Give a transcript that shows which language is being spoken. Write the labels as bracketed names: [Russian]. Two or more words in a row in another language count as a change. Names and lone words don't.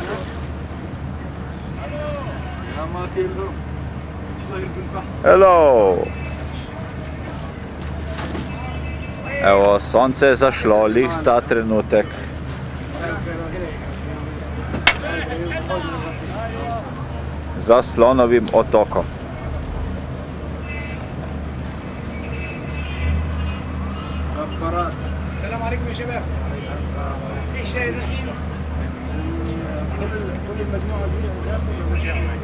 [English] Hello! [Slovenian] Evo, sonce je zašlo, lih ta trenutek. Za Slonovim otokom. [Arabic] السلام عليكم يا شباب. في شاي الحين؟ كل المجموعة دي ولا بس؟